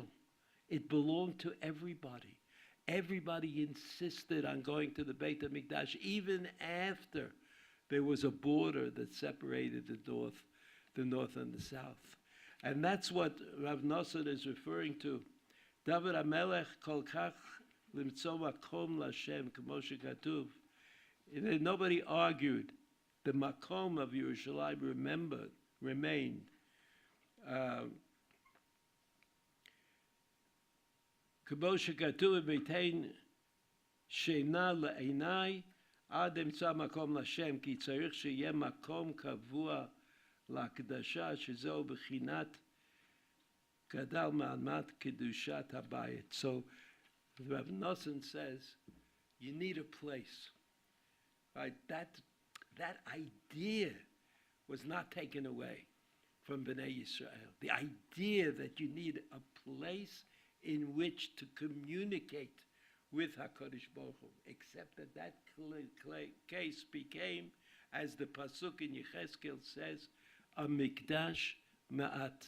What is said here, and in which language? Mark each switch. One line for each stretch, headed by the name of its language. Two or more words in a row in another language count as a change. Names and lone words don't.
English: It belonged to everybody. Everybody insisted on going to the Beit HaMikdash, even after there was a border that separated the north and the south. And that's what Rav Nosson is referring to.
Hebrew: דוד המלך כל כך למצוא מקום לה' כמו שכתוב.
English: Nobody argued. The makom of Yerushalayim remained.
Hebrew: כמו שכתוב ואתן שנה לעיני עד אמצא מקום לה' כי צריך שיהיה מקום קבוע להקדשה שזהו בחינת גדל מעמד קדושת הבית.
English: So Rav Nosson says you need a place, right? That that idea was not taken away from Bnei Yisrael. The idea that you need a place in which to communicate with
Hebrew: הקדוש ברוך הוא,
English: except that that case became, as the Pasuk in Yechezkel says, a
Hebrew: מקדש מעט.